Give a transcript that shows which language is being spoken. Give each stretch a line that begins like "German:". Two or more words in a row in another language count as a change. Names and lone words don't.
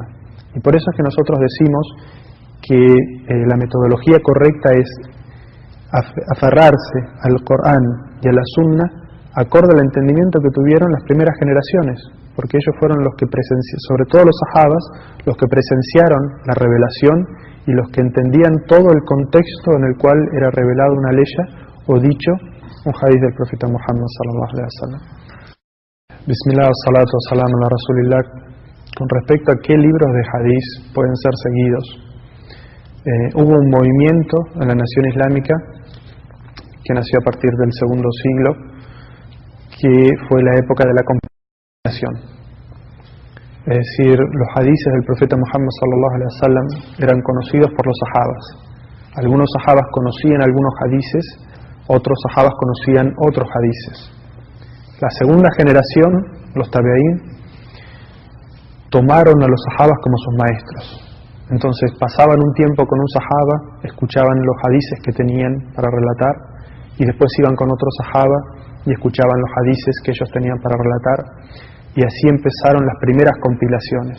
Spanish: Y por eso es que nosotros decimos que la metodología correcta es aferrarse al Corán y a la Sunna acorde al entendimiento que tuvieron las primeras generaciones, porque ellos fueron los que sobre todo los sahabas, los que presenciaron la revelación y los que entendían todo el contexto en el cual era revelado una ley o dicho un hadith del profeta Muhammad
Arabic: صلى الله عليه وسلم. بسم الله، الصلاة، السلام على رسول الله.
Spanish: Con respecto a qué libros de hadís pueden ser seguidos, hubo un movimiento en la nación islámica que nació a partir del segundo siglo, que fue la época de la compilación. Es decir, los hadices del profeta Muhammad
Arabic: صلى الله عليه وسلم
Spanish: eran conocidos por los sahabas. Algunos sahabas conocían algunos hadices, otros sahabas conocían otros hadices. La segunda generación, los tabi'ín, tomaron a los sahabas como sus maestros. Entonces pasaban un tiempo con un sahaba, escuchaban los hadices que tenían para relatar, y después iban con otro sahaba y escuchaban los hadices que ellos tenían para relatar, y así empezaron las primeras compilaciones.